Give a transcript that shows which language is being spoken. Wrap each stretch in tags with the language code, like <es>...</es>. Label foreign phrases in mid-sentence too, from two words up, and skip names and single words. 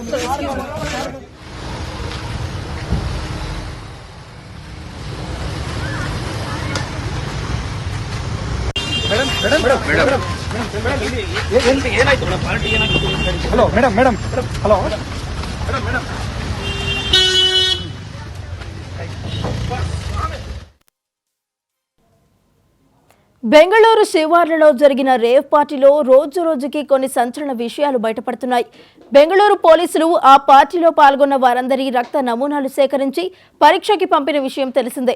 <kn>ಏನಾಯ್ತು ಮೇಡಮ್ ಪಾರ್ಟಿ ಏನಾಯ್ತು? ಹಲೋ ಮೇಡಮ್ ಹಲೋ ಮೇಡಮ್</kn> <te>బెంగళూరు శివార్లలో జరిగిన రేవ్ పార్టీలో రోజు రోజుకి కొన్ని సంచలన విషయాలు బయటపడుతున్నాయి. బెంగళూరు పోలీసులు ఆ పార్టీలో పాల్గొన్న వారందరి రక్త నమూనాలు సేకరించి పరీక్షకి పంపిన విషయం తెలిసిందే.</te>